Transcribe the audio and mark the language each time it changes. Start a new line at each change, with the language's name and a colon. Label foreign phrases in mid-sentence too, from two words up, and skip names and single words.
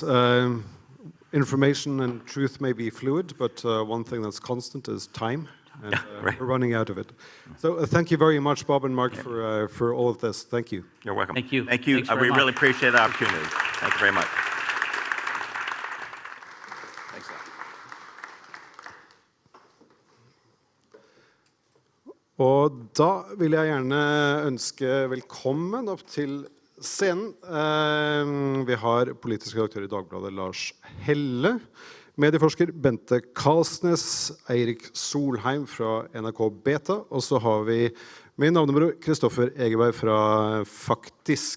English: Information and truth may be fluid, but one thing that's constant is time, and right. We're running out of it. So thank you very much, Bob and Mark, for all of this. Thank you. You're welcome. Thank you. Thank you. We really appreciate the opportunity. Thank you very much. Thanks a lot.
Norwegian: Og da vil jeg gjerne ønske velkommen opp til scenen. Vi har politisk redaktør i Dagbladet Lars Helle, medieforsker Bente Kalsnes, Eirik Solheim fra NRK Beta, og så har vi min navnebror Kristoffer Egeberg fra Faktisk.